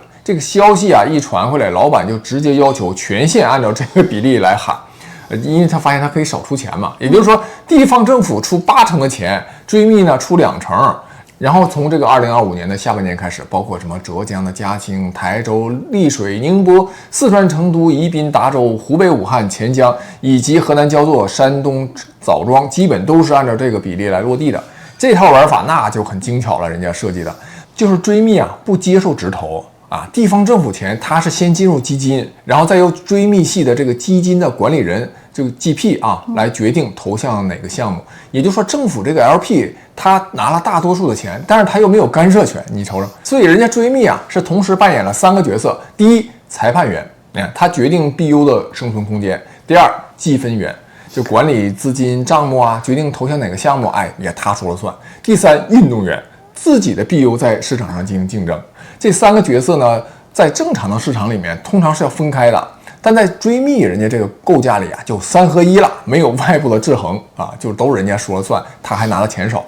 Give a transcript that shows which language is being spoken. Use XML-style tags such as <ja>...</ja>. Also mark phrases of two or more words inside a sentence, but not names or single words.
<zh>這個消息啊一傳回來，老闆就直接要求全線按照這個比例來喊。因為他發現他可以少出錢嘛，也就是說，地方政府出80%的錢，追觅呢出2%。然後從這個2025年的下半年開始，包括什麼浙江的嘉興、台州、麗水、寧波、四川成都、宜賓、達州、湖北武漢、潛江以及河南焦作、山東枣莊，基本都是按照這個比例來落地的。這套玩法那就很精巧了，人家設計的就是追觅啊不接受直投。地方政府錢它是先进入基金，然後再由追觅系的这個基金的管理人这個 GP 來決定投向哪個項目。也就是說，政府這個 LP 他拿了大多數的錢，但是他又沒有干涉權，你瞅瞅。所以人家追觅啊是同時扮演了3個角色：第一，裁判員，他決定 BU 的生存空間；第二，計分員，就管理資金賬目啊，決定投向哪個項目，也他說了算；第三，運動員，自己的 BU 在市場上進行競爭。這3個角色呢，在正常的市場裡面通常是要分開的，但在追觅人家這個構架裡啊，就3合1了，沒有外部的制衡啊，就都人家說了算，他還拿了錢少。</zh>